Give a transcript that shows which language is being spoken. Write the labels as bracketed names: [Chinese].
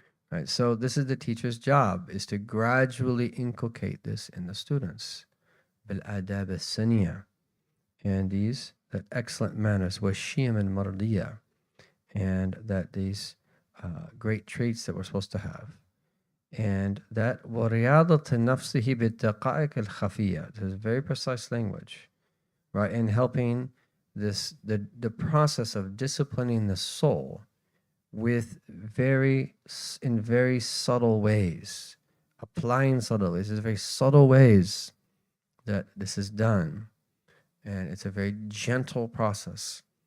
[English] Right, so this is the teacher's job, is to gradually inculcate this in the students. [Arabic] Bil-adab as-saniya. [English] And these, that excellent manners, [Arabic] washiyam al-mardiyah, [English] and that these great traits that we're supposed to have. And that [Arabic] وَرِيَاضَةِ نَفْسِهِ بِالدَّقَائِقِ الْخَفِيَّةِ. [English] This is very precise language, right? And helping the process of disciplining the soul with in very subtle ways, applying subtle ways. There's very subtle ways that this is done, and it's a very gentle process.